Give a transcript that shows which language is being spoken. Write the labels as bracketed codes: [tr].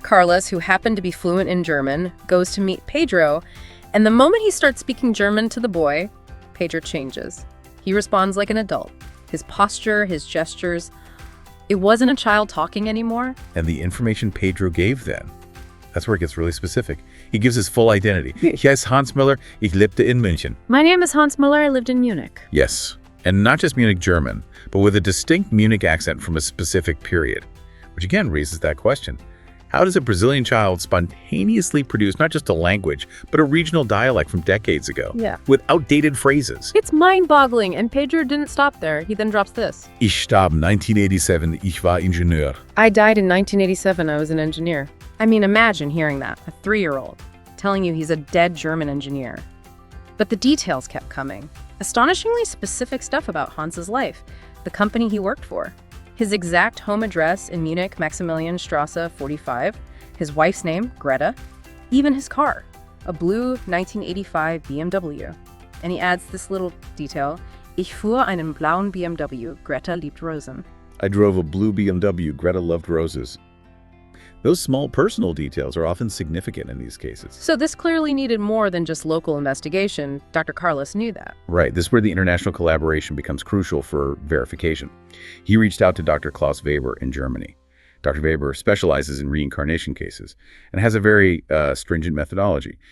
[en] Carlos, who happened to be fluent in German, goes to meet Pedro, and the moment he starts speaking German to the boy, Pedro changes. He responds like an adult. His posture, his gestures, it wasn't a child talking anymore. And the information Pedro gave then, that's where it gets really specific. He gives his full identity. [de] He heißt Hans Müller, ich lebte in München. [en] My name is Hans Müller, I lived in Munich. Yes, and not just Munich German, but with a distinct Munich accent from a specific period, which again raises that question. How does a Brazilian child spontaneously produce not just a language, but a regional dialect from decades ago? Yeah. With outdated phrases. It's mind-boggling, and Pedro didn't stop there. He then drops this. [de] Ich starb 1987, ich war Ingenieur. [en] I died in 1987, I was an engineer. Imagine hearing that, a 3-year-old, telling you he's a dead German engineer. But the details kept coming. Astonishingly specific stuff about Hans's life, the company he worked for, his exact home address in Munich, Maximilianstrasse 45, his wife's name, Greta, even his car, a blue 1985 BMW. And he adds this little detail, [de] Ich fuhr einen blauen BMW, Greta liebt Rosen. [en] I drove a blue BMW, Greta loved roses. Those small personal details are often significant in these cases. So this clearly needed more than just local investigation. Dr. Carlos knew that. Right. This is where the international collaboration becomes crucial for verification. He reached out to Dr. Klaus Weber in Germany. Dr. Weber specializes in reincarnation cases and has a very stringent methodology.